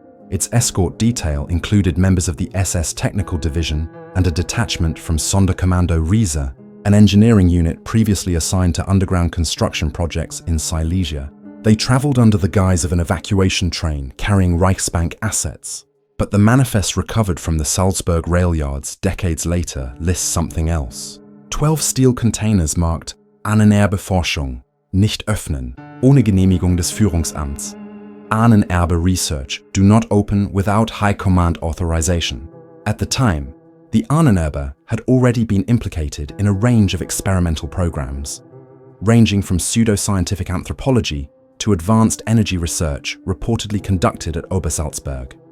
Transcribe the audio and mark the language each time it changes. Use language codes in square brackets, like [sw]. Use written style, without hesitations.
[en] Its escort detail included members of the SS Technical Division and a detachment from Sonderkommando Riese, an engineering unit previously assigned to underground construction projects in Silesia. They travelled under the guise of an evacuation train carrying Reichsbank assets. But the manifest recovered from the Salzburg rail yards decades later lists something else. 12 steel containers marked [de] Ahnenerbe-Forschung, nicht öffnen, ohne Genehmigung des Führungsamts. [en] Ahnenerbe research, do not open without High Command authorization. At the time, the Ahnenerbe had already been implicated in a range of experimental programs, ranging from pseudoscientific anthropology to advanced energy research reportedly conducted at Obersalzberg.